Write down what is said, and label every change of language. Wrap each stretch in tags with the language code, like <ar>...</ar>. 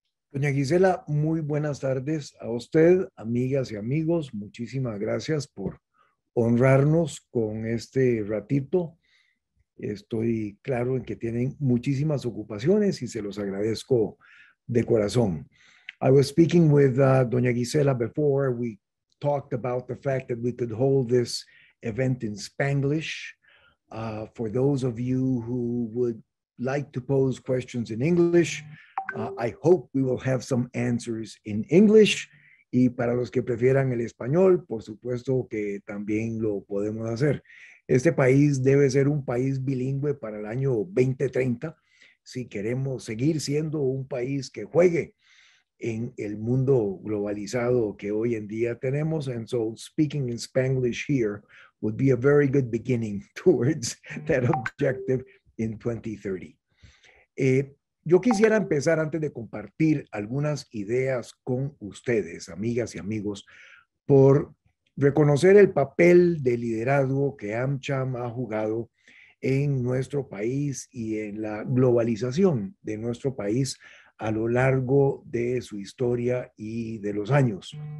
<es>Doña Gisela, muy buenas tardes a usted, amigas y amigos. Muchísimas gracias por honrarnos con este ratito. Estoy claro en que tienen muchísimas ocupaciones y se los agradezco de corazón.</es> <en>I was speaking with Doña Gisela before. We talked about the fact that we could hold this event in Spanglish. For those of you who would like to pose questions in English, I hope we will have some answers in English.</en> <es>Y para los que prefieran el español, por supuesto que también lo podemos hacer. Este país debe ser un país bilingüe para el año 2030 si queremos seguir siendo un país que juegue en el mundo globalizado que hoy en día tenemos.</es> <en>And so speaking in Spanglish here would be a very good beginning towards that objective in 2030.</en> <es>Yo quisiera empezar antes de compartir algunas ideas con ustedes, amigas y amigos, por reconocer el papel de liderazgo que AmCham ha jugado en nuestro país y en la globalización de nuestro país a lo largo de su historia y de los años.</es>